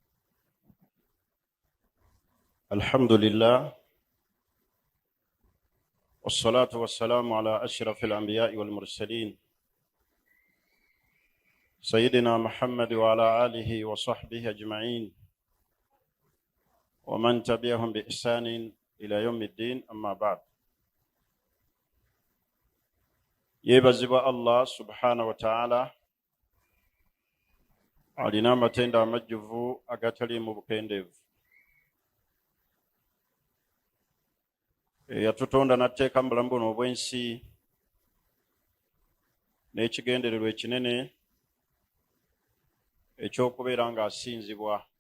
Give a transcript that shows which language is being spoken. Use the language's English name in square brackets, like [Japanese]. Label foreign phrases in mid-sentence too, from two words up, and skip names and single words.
[Arabic] الحمد لله والصلاة والسلام على أشرف الأنبياء والمرسلين سيدنا محمد وعلى آله وصحبه أجمعين ومن تبعهم بإحسان إلى يوم الدين. أما بعد. يبزب الله سبحانه وتعالى [Ganda] alina amatenda amajjuvu agatali mu bukendeevu. Yatutonda n'atteeka mu bulamu buno obw'ensi n'ekigendererwa ekinene eky'okubeera ng'asinzibwa.